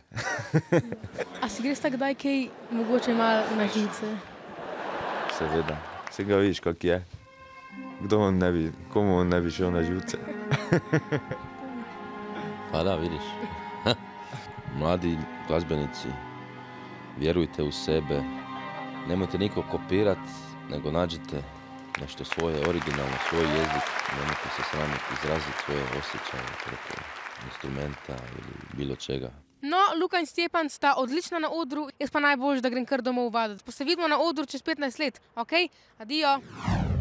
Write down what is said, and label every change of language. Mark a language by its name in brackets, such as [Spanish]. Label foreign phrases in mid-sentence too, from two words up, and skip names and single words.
[Slovenian] A si greš kdaj kaj mogoče malo na živce? Seveda. Se ga vidiš, kak je. Komu on ne bi šel na živce? Pa da, vidiš. [Croatian] Mladi glazbenici, vjerujte u sebe. Nemojte nikog kopirat, nego nađite nešto svoje, originalno, svoj jezik. Nemojte se sramiti izraziti svoje osjećaje preko instrumenta ili bilo čega. [Slovenian] No, Luka in Stjepan sta odlična na odru, jaz pa najbolj, da grem kar domov vaditi. Pa se vidimo na odru čez 15 let, ok? Adijo!